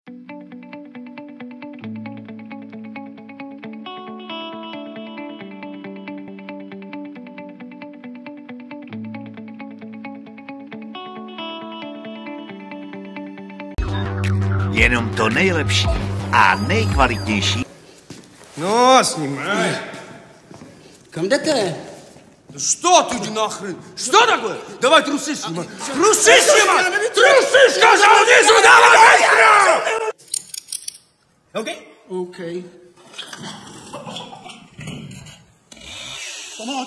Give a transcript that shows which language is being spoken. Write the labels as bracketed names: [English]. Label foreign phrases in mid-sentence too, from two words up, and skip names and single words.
[Czech] Jenom to nejlepší a nejkvalitnější. No, s ním. Kam jdete? [Russian] Что ты, иди нахрен? Что такое? Давай трусы снимай. Трусы снимай! Трусы, сказал, не сюда! Окей? Окей. Помочь!